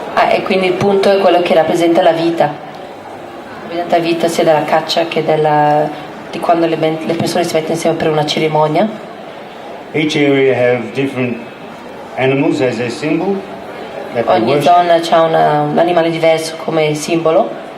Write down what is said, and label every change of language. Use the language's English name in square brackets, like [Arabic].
[Italian] E quindi il punto è quello che rappresenta la vita. Rappresenta la vita sia della caccia che di quando le persone si mettono insieme per una cerimonia. [English] Each area have different animals as their symbol. [Italian] Ogni zona ha un animale diverso come simbolo.